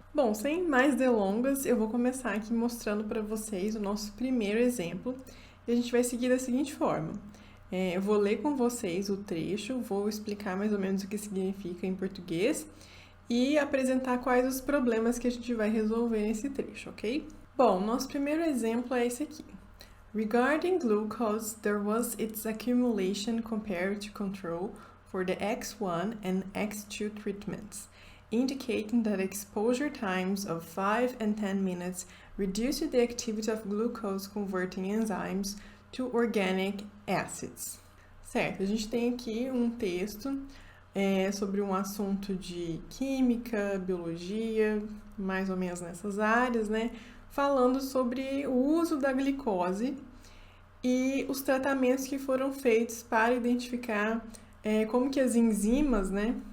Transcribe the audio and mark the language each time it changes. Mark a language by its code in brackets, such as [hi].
[pt] Bom, sem mais delongas, eu vou começar aqui mostrando para vocês o nosso primeiro exemplo e a gente vai seguir da seguinte forma. Eu vou ler com vocês o trecho, vou explicar mais ou menos o que significa em português e apresentar quais os problemas que a gente vai resolver nesse trecho, ok? Bom, nosso primeiro exemplo é esse aqui. [en] Regarding glucose, there was its accumulation compared to control for the X1 and X2 treatments, indicating that exposure times of 5 and 10 minutes reduced the activity of glucose-converting enzymes to organic acids. [pt] Certo, a gente tem aqui um texto sobre um assunto de química, biologia, mais ou menos nessas áreas, né? Falando sobre o uso da glicose e os tratamentos que foram feitos para identificar como que as enzimas, né?